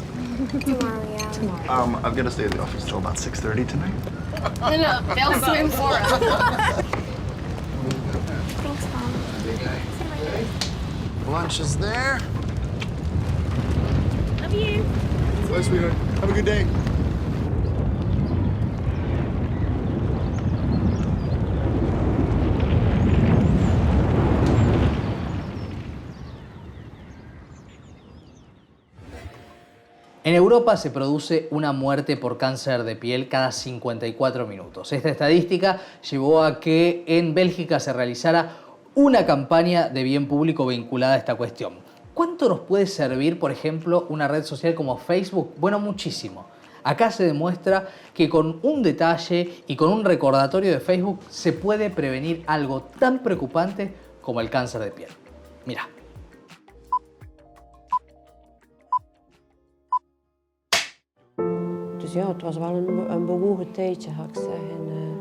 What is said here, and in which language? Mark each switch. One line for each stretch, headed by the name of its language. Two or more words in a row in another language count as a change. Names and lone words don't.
English: Tomorrow, yeah. I've got to stay at the office till about 6:30 tonight. No, they'll swim for us. Thanks, Mom. Lunch is there. Love you. Bye, sweetheart. Have a good day.
Spanish: En Europa se produce una muerte por cáncer de piel cada 54 minutos. Esta estadística llevó a que en Bélgica se realizara una campaña de bien público vinculada a esta cuestión. ¿Cuánto nos puede servir, por ejemplo, una red social como Facebook? Bueno, muchísimo. Acá se demuestra que con un detalle y con un recordatorio de Facebook se puede prevenir algo tan preocupante como el cáncer de piel. Mira.
Dutch: Dus ja, het was wel een bewogen tijdje, ga ik zeggen.